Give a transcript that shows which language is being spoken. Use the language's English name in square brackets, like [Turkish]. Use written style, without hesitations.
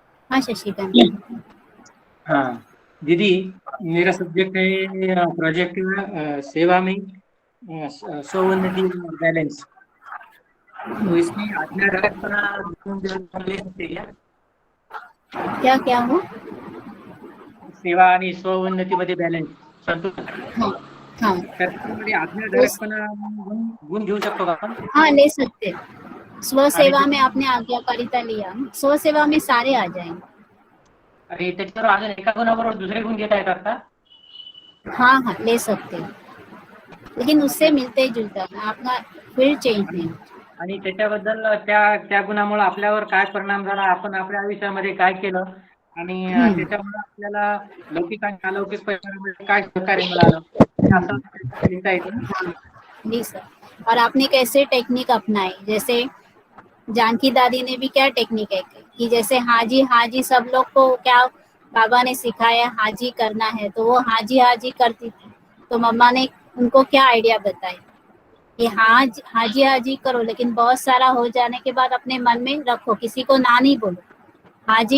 [Hindi] हाँ शशिकांत। हाँ दीदी, मेरा सब्जेक्ट है प्रोजेक्ट सेवा में स्वोन्नति बैलेंस। तो इसमें आज्ञाधारकपणा हम ले सकते हैं क्या? क्या क्या हो? [Marathi] सेवा आणि स्वोन्नतीमध्ये बॅलन्स संतुलन [Hindi] हाँ हाँ [Marathi] तर त्यामध्ये आज्ञाधारकपणा गुण घेऊ शकतो का आपण? [Hindi] हाँ ले सकते। स्व [Marathi] आणि [Hindi] सेवा में आपने आज्ञाकारिता लिया, स्व सेवा में सारे आ जाएंगे। [Marathi] आणि त्याच्यावर अजून एका गुणाबरोबर दुसरे गुण घेता येतात का? [Hindi] हाँ हाँ ले सकते, लेकिन उससे मिलते जुलता है, आपका फील्ड चेंज नहीं। [Marathi] आणि त्याच्याबद्दल त्या गुणामुळे आपल्यावर काय परिणाम झाला, आपण आपल्या आयुष्यामध्ये काय केलं आणि त्याच्यामुळे आपल्याला लौकिक आणि अलौकिक परिवारामध्ये काय सहकार्य मिळालं, हे असं लिहिता येतं ना? [Hindi] जी सर। और आपने कैसे टेक्निक अपनाई, जैसे जानकी दादी ने भी क्या टेक्निक है कि जैसे हाँ जी सब लोग को क्या बाबा ने सिखाया हाजी करना है, तो वो हाजी करती थी। तो मम्मा ने उनको क्या आइडिया बताई कि हाजी करो, लेकिन बहुत सारा हो जाने के बाद अपने मन में रखो, किसी को ना नहीं बोलो, हाजी